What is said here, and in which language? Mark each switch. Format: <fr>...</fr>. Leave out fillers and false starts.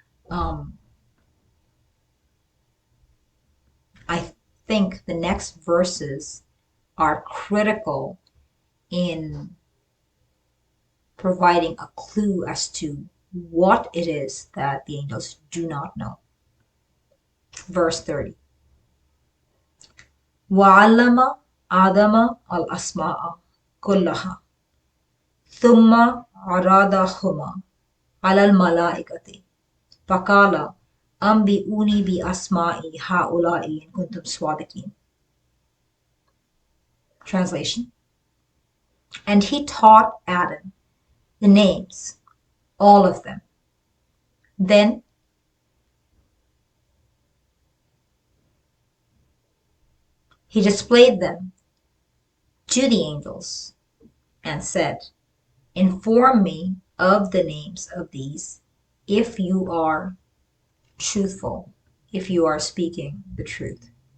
<en>Um, I think the next verses are critical in providing a clue as to what it is that the angels do not know. Verse 30.</en> <ar>وَعَلَّمَ آدَمَ الْأَسْمَاءَ كُلَّهَا ثُمَّ عَرَضَهُمَا على الملائكة فقال أنبئوني بأسماء هؤلاء إن كنتم صادقين.</ar> <en>Translation. And he taught Adam the names, all of them. Then he displayed them to the angels and said, "Inform me of the names of these if you are truthful, if you are speaking the truth."</en>